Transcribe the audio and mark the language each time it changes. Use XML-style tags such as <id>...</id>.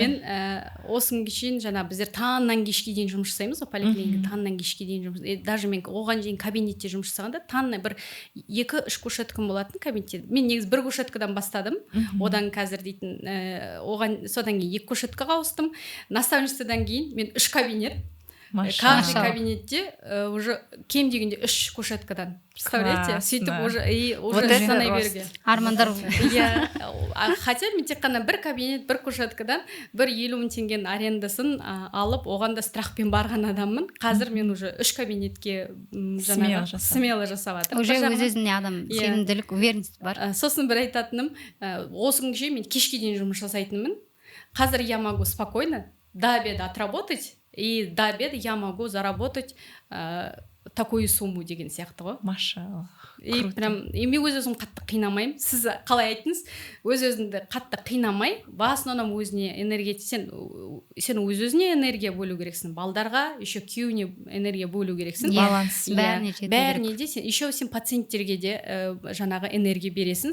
<kk>Мен осы күнге шейін жаңа біздер таңнан кешке дейін жұмыс жасаймыз ғой, поликлиника таңнан кешке дейін жұмыс. Даже мен оған дейін кабинетте жұмыс жасағанда таңнан бір 2-3 кушеткам болатын кабинетте. Мен негізі 1 кушеткадан бастадым. Одан қазір дейтін оған содан кейін 2 кушеткаға ауыстым. Наставничестводан кейін мен 3 кабинет. Каждый кабинетте уже кем дегенде 3 кушеткадан.</kk> <ru>Представляете?</ru> <kk>Сөйтіп уже санай беруге. Армандар. Иә. Хотя мен тек қана 1 кабинет, 1 кушеткадан 50 мың теңгенің арендасын алып, оған да страхпен барған адаммын. Қазір мен уже 3 кабинетке смело жасап жатырмын. Уже өз-өзіне адам сенімділік, уверенность бар. Сосын бір айтатыным, осы күнге шейін мен кешке дейін жұмыс жасайтынмын. Қазір</kk> <ru>я могу спокойно до обеда отработать. И до обеда я могу заработать такую сумму</ru> <kk>деген сияқты ғой. Машаллах.</kk> <ru>И прям</ru> <kk>мен өз-өзім қатты қинамаймын. Сіз қалай айттыңыз? Өз-өзіңді қатты қинамай,</kk> <ru>в основном</ru> <kk>өзіне энергия, сен өз-өзіне энергия бөлу керексің. Балдарға, еще күйеуіне энергия бөлу керексің. Баланс. Бәріне де сен, еще сен пациенттерге де жаңағы энергия бересің.</kk>